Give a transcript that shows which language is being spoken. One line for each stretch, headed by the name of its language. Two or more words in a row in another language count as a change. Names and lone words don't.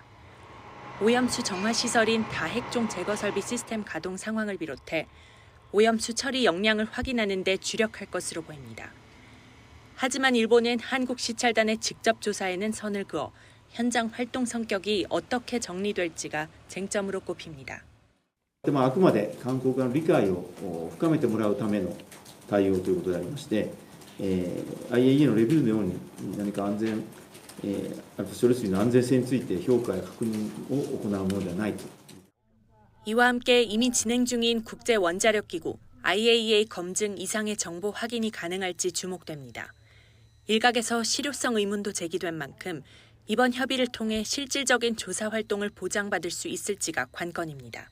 Korean: 오염수 정화 시설인 다핵종 제거 설비 시스템 가동 상황을 비롯해 오염수 처리 역량을 확인하는 데 주력할 것으로 보입니다. 하지만 일본은 한국 시찰단의 직접 조사에는 선을 그어 현장 활동 성격이 어떻게 정리될지가 쟁점으로 꼽힙니다.
Japanese: あくまで韓国側の理解を深めてもらうための対応ということでありまして、IAEA のレビューのように何か安全、処理水の安全性について評価や確認を行うものではないと。
Korean: 이와 함께 이미 진행 중인 국제원자력기구 IAEA 검증 이상의 정보 확인이 가능할지 주목됩니다. 일각에서 실효성 의문도 제기된 만큼 이번 협의를 통해 실질적인 조사 활동을 보장받을 수 있을지가 관건입니다.